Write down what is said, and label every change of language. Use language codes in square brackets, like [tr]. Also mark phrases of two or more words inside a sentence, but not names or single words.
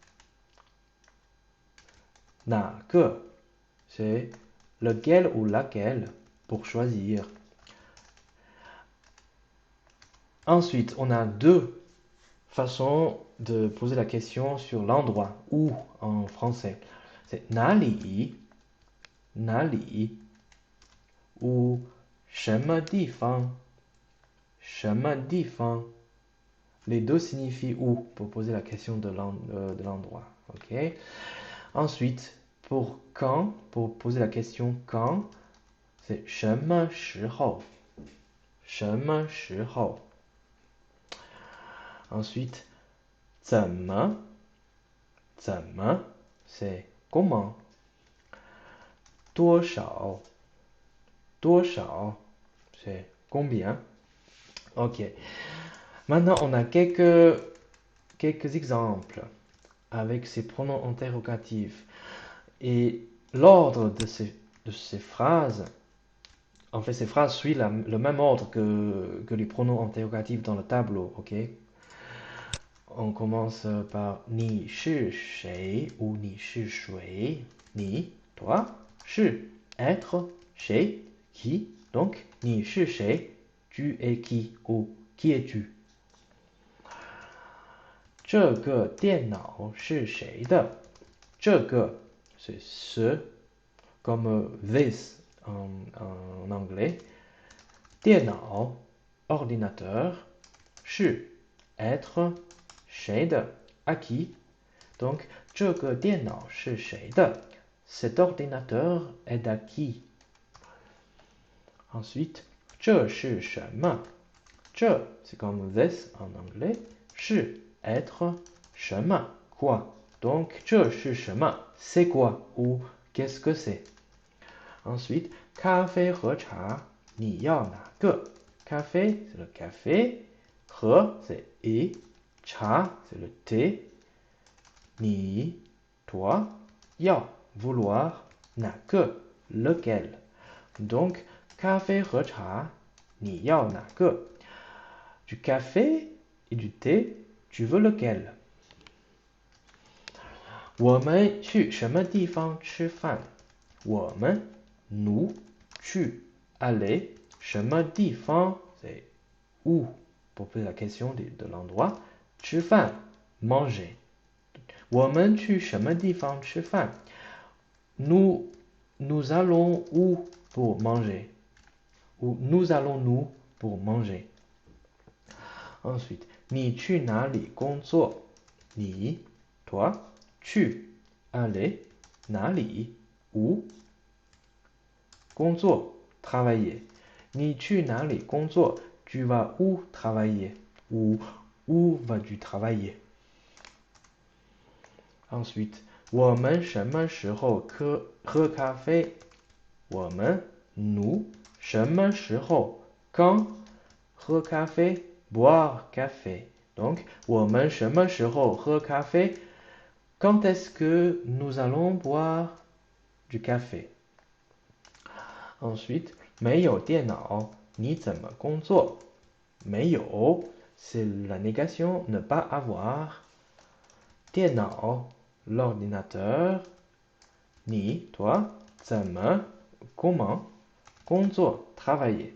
[fr] 哪个 c'est lequel ou laquelle pour choisir. Ensuite, on a deux façons de poser la question sur l'endroit, où en français. C'est 哪里 ou [zh] 什么地方 [fr] Les deux signifient où pour poser la question de l'endroit. Ok. Ensuite, pour quand, pour poser la question quand, c'est [zh] 什么时候 [fr] Ensuite, 怎么 c'est comment. 多少 c'est combien. Ok. Maintenant, on a quelques exemples avec ces pronoms interrogatifs. Et l'ordre de ces phrases En fait, ces phrases suivent le même ordre que les pronoms interrogatifs dans le tableau, ok? On commence par [zh] 你是谁 [fr] ou [zh] 你是谁 [fr] ni, toi, 是 être, 谁 qui, donc [zh] 你是谁 [fr] tu es qui ou qui es-tu? [zh] 这个电脑是谁的？ [fr] 这个 c'est ce, comme this en anglais. 电脑 ordinateur, 是 être, 谁的 à qui. Donc [zh] 这个电脑是谁的 [fr] cet ordinateur est à qui. Ensuite [zh] 这是什么这 [fr] c'est comme this en anglais. 是 être 什么 quoi. Donc [zh] 这是什么 [fr] c'est quoi ou qu'est-ce que c'est. Ensuite [zh] 咖啡和茶你要哪个 [fr] café c'est le café 和 c'est et 茶 c'est le thé 你 toi 要 vouloir 哪个 lequel. Donc [zh] 咖啡和茶你要哪个 [fr] du café et du thé tu veux lequel. [zh] 我们去什么地方吃饭我们 [fr] nous 去 aller [zh] 什么地方 [fr] c'est où pour poser la question de l'endroit 吃饭 manger [zh] 我们去什么地方吃饭 [fr] nous allons où pour manger ou nous allons nous pour manger. Ensuite [zh] 你去哪里工作你 [fr] toi 去 aller 哪里 où 工作 travailler [zh] 你去哪里工作 [fr] tu vas où travailler ou où vas-tu travailler. Ensuite [zh] 我们什么时候喝咖啡我们 [fr] nous [zh] 什么时候 [fr] quand [zh] 喝咖啡 [fr] boire café. Donc [zh] 我们什么时候喝咖啡 [fr] quand est-ce que nous allons boire du café. Ensuite [zh] 没有电脑你怎么工作没有 [fr] c'est la négation ne pas avoir 电脑 l'ordinateur 你 toi 怎么 comment 工作 travailler.